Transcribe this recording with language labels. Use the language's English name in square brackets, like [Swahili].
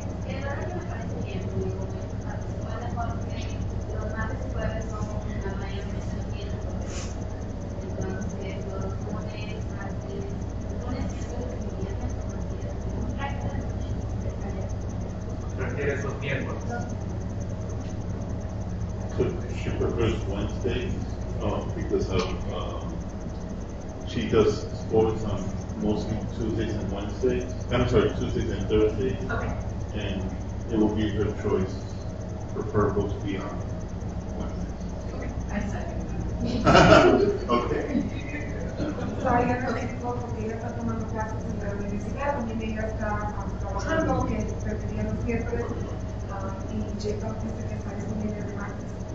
[Spanish] El horario me parece bien, porque los martes y jueves son la mayor presión que tienen entonces los lunes, martes, lunes, miércoles y viernes son los días de prácticas. ¿Prefieres los miércoles? [English] so she prefers Wednesdays, because of, she does sports on mostly Tuesdays and Wednesdays. I'm sorry, Tuesdays and Thursdays, Okay. and it will be her choice, preferable to be on Wednesdays. I second. Okay. [Spanish] Todavía no explicó porque ella está tomando clases en la universidad, también ella está trabajando, que prefería los miércoles, y Jacob dice que está disponible el martes.